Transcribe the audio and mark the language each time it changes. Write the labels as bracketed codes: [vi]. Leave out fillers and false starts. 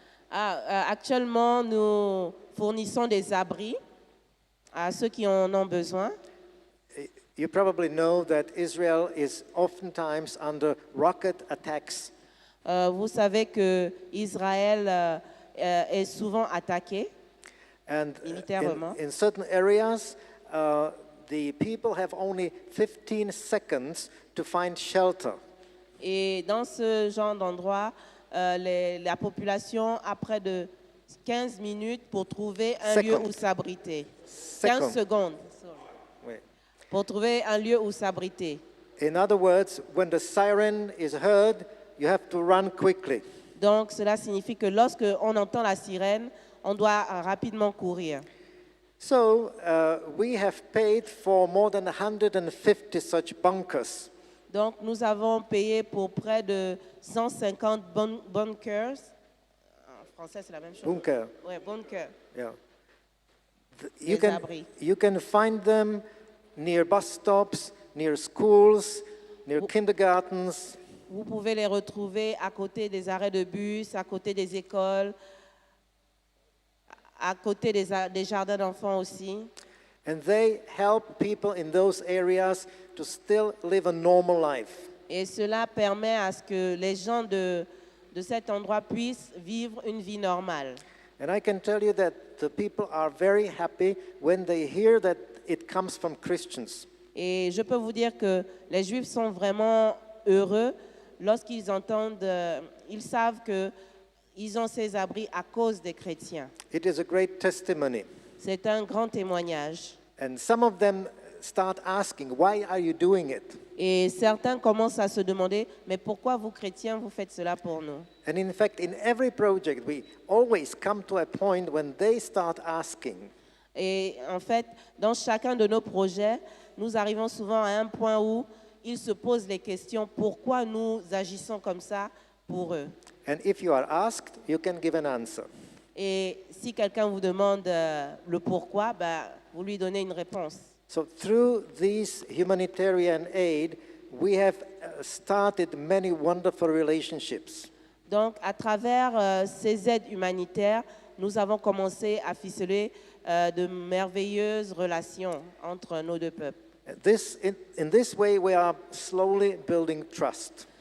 [fr] Actuellement, nous fournissons des abris à ceux qui en ont besoin. [en] You probably know that Israel is oftentimes under rocket attacks. [fr] Vous savez que Israël est souvent attaqué militairement. [en] In certain areas, the people have only 15 seconds to find shelter. [fr] Et dans ce genre d'endroit, la population a près de 15 minutes pour trouver un lieu où s'abriter. 15 secondes. Pour trouver un lieu où s'abriter. [en] In other words, when the siren is heard, you have to run quickly. [fr] Donc cela signifie que lorsque on entend la sirène, on doit rapidement courir. [en] So we have paid for more than 150 such bunkers. [fr] Donc nous avons payé pour près de 150 bunkers. En français c'est la même chose. [en] Bunker. [fr] Ouais, bunker. [en] Yeah. [fr] Abris. [en] You can find them near bus stops, near schools, near kindergartens. [fr] Vous pouvez les retrouver à côté des arrêts de bus, à côté des écoles, à côté des jardins d'enfants aussi. [en] And they help people in those areas to still live a normal life. [fr] Et cela permet à ce que les gens de de cet endroit puissent vivre une vie normale. [en] And I can tell you that the people are very happy when they hear that it comes from Christians. [fr] Et je peux vous dire que les Juifs sont vraiment heureux lorsqu'ils entendent, ils savent qu'ils ont ces abris à cause des chrétiens. [en] It is a great testimony. [fr] C'est un grand témoignage. [en] And some of them start asking, why are you doing it? [fr] Et certains commencent à se demander, mais pourquoi vous chrétiens, vous faites cela pour nous? [en] And in fact, in every project, we always come to a point when they start asking. [fr] Et en fait, dans chacun de nos projets, nous arrivons souvent à un point où ils se posent les questions, pourquoi nous agissons comme ça pour eux? [en] And if you are asked, you can give an answer. [fr] Et si quelqu'un vous demande le pourquoi, vous lui donnez une réponse. [en] So through this humanitarian aid, we have started many wonderful relationships. [fr] Donc, à travers ces aides humanitaires, nous avons commencé à ficeler de merveilleuses relations entre nos deux peuples. [en] In this way, we are slowly building trust.